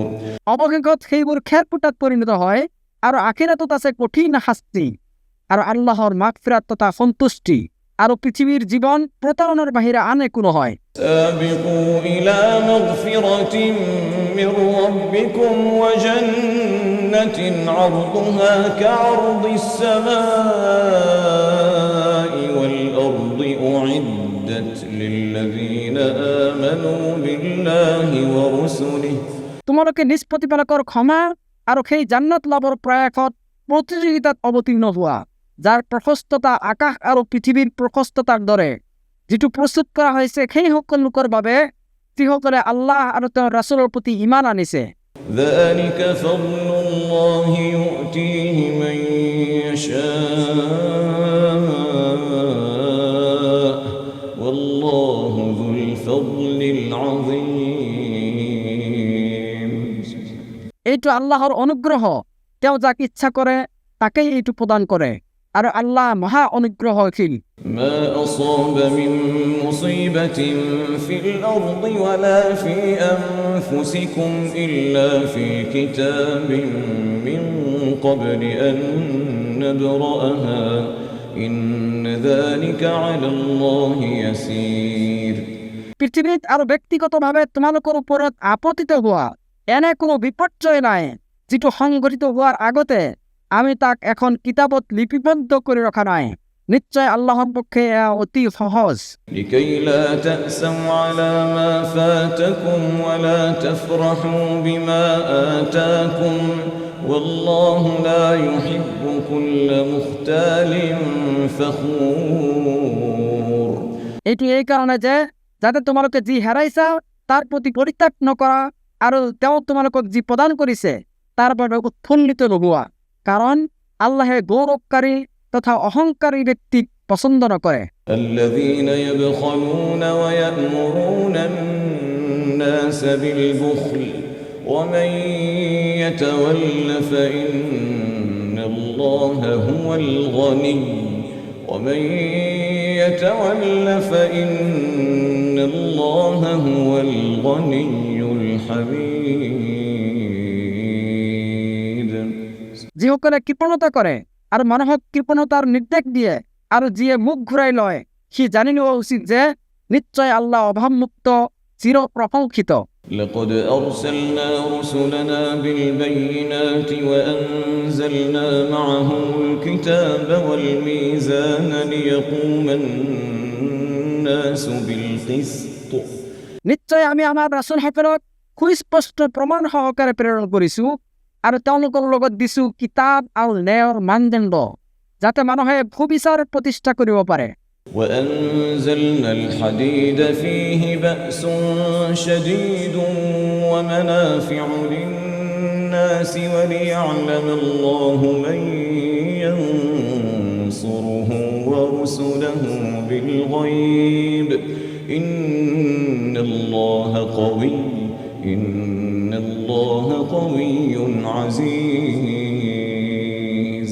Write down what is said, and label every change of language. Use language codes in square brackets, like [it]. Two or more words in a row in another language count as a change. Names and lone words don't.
[as] অৱশেষত সেইবোৰ খেৰপুটাত পৰিণত হয় আৰু আখিৰাতত আছে কঠিন শাস্তি আৰু আল্লাহৰ মাগফিৰাত তথা সন্তুষ্টি আৰু পৃথিৱীৰ জীৱন প্ৰতাৰণাৰ বাহিৰে আন একো নহয়। [ar] سابقوا إلى مغفرة من ربكم وجنة عرضها كعرض السماء والأرض أعدت للذين آمنوا بالله ورسله [as] তোমালোকে নিজ প্ৰতিপালকৰ ক্ষমা আৰু সেই জান্নাত লাভৰ প্ৰয়াসত প্ৰতিযোগিতাত অৱতীৰ্ণ হোৱা যাৰ প্ৰশস্ততা আকাশ আৰু পৃথিৱীৰ প্ৰশস্ততাৰ দৰে যেটো প্ৰস্তুত কৰা হৈছে সেই সকল লোকৰ বাবে যিসকলে আল্লাহ আৰু তেওঁৰ ৰাসূলৰ প্ৰতি ঈমান আনিছে। [ar] ذلك فضل الله يؤتيه من يشاء والله ذو الفضل العظيم [bn] এইটো আল্লাহর অনুগ্রহ, তেওঁ যাক ইচ্ছা করে তাকেই এইটো প্রদান করে, আর আল্লাহ মহা অনুগ্রহশীল। [ar] ما أصاب من مصيبة في الأرض ولا في أنفسكم إلا في كتاب من قبل أن نبرأها إن ذلك على الله يسير [as] পৃথিবীত আৰু ব্যক্তিগতভাৱে তোমালোকৰ ওপৰত আপতিত হোৱা এনে কোনো বিপৰ্যয় নাই যিটো সংঘটিত হোৱাৰ আগতে আমি তাক এখন কিতাপত লিপিবদ্ধ কৰি ৰখা নাই। নিশ্চয় আল্লাহৰ পক্ষে এয়া অতি সহজ। [ar] لكي لا تأسوا على ما فاتكم ولا تفرحوا بما آتاكم والله لا يحب كل مختال فخور [as] এইটো এই কাৰণে যে যাতে তোমালোকে যি হেৰাইছা তাৰ প্ৰতি পৰিত্যাগ নকৰা আৰু তেওঁ তোমালোকক যি প্ৰদান কৰিছে তাৰ বাবে উৎফুল্লিত নোহোৱা, কাৰণ আল্লাহে গৌৰৱকাৰী তথা অহংকাৰী ব্যক্তিক পছন্দ নকৰে। [ar] الذين يبخلون ويأمرون الناس بالبخل ومن يتول فإن الله هو الغني ومن يتول فإن الله هو الغني الحميد [as] যিসকলে কৃপণতা কৰে আৰু মানুহক কৃপণতাৰ নিৰ্দেশ দিয়ে আৰু যিয়ে মুখ ঘূৰাই লয় সি জানি লোৱা উচিত যে নিশ্চয় আল্লাহ অভাৱমুক্ত চিৰ প্ৰশংসিত। [ar] لقد أرسلنا رسلنا بالبينات وأنزلنا معهم الكتاب والميزان ليقوم الناس بالقسط [as] নিশ্চয় আমি আমাৰ ৰাসূলসকলক সুস্পষ্ট প্ৰমাণ সহকাৰে প্ৰেৰণ কৰিছো আৰু তেওঁলোকৰ লগত দিছো কিতাপ আৰু ন্যায়ৰ মানদণ্ড যাতে মানুহে সুবিচাৰ প্ৰতিষ্ঠা কৰিব পাৰে। [ar] وأنزلنا الحديد فيه بأس شديد ومنافع للناس وليعلم الله من ينصره ورسله بالغيب إن الله قوي عزيز